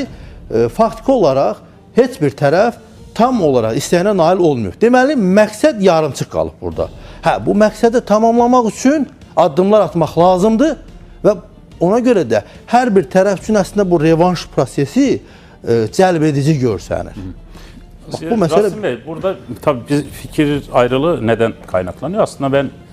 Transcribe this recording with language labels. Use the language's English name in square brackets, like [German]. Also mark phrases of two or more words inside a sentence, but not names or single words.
[Azerbaijani] Faktiki olaraq heç bir tərəf tam olaraq istəyənə nail olmuyor. Deməli, məqsəd yarımçıq qalıb burada. Hə, bu məqsədi tamamlamaq üçün addımlar atmaq lazımdır və ona görə də hər bir tərəf üçün əslində bu revanş prosesi cəlb edici görsənir. [Turkish] Rasim Bey, burada tabii fikir ayrılığı neden kaynaklanıyor? Aslında ben